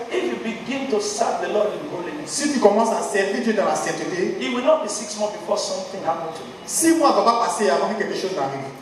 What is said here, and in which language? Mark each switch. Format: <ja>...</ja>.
<en>if you begin to serve the Lord in holiness,</en> <fr>si tu commences à servir Dieu dans la sainteté,</fr> <en>it will not be 6 months before something happens to you.</en> <fr>6 mois ne vont pas passer avant que quelque chose n'arrive.</fr>